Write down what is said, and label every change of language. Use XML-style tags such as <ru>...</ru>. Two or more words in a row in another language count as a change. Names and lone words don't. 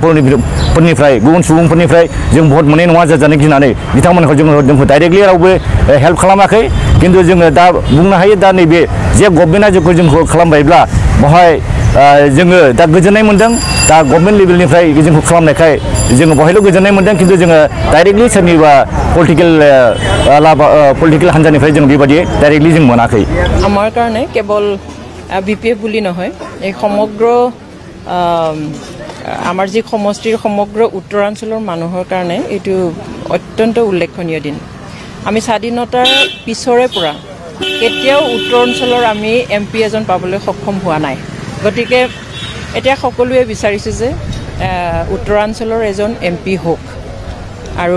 <brx>गुबुन सुबुंफोरनिफ्राय जों भट मोननाय नङा जाजानो गिनानै बिथांमोनखौ जोंखौ डाइरेक्टलि रावबो हेल्प खालामाखै खिन्थु जोङो दा बुंनो हायो दा नैबे जे गभर्नमेन्टआ जोंखौ खालामबायब्ला बेवहाय जोङो दा गोजोननाय मोनदों दा</brx> <en>government levelनिफ्राय</en> <brx>जोंखौ खालामनायखाय जोङो बेवहायल' गोजोननाय मोनदों खिन्थु जोङो डाइरेक्टलि सोरनिबा पलिटिकेल हान्जानिफ्राय जों बेबायदि डाइरेक्टलि जों मोनाखै</brx> <as>আমাৰ কাৰণে কেৱল বিপিএফ বুলি নহয় এই সমগ্ৰ আমাৰ যি সমষ্টিৰ সমগ্ৰ উত্তৰাঞ্চলৰ মানুহৰ কাৰণে এইটো অত্যন্ত উল্লেখনীয় দিন আমি স্বাধীনতাৰ পিছৰে পৰা কেতিয়াও উত্তৰ অঞ্চলৰ আমি এমপি এজন পাবলৈ সক্ষম হোৱা নাই গতিকে এতিয়া সকলোৱে বিচাৰিছে যে উত্তৰাঞ্চলৰ এজন MP হোক আৰু</as>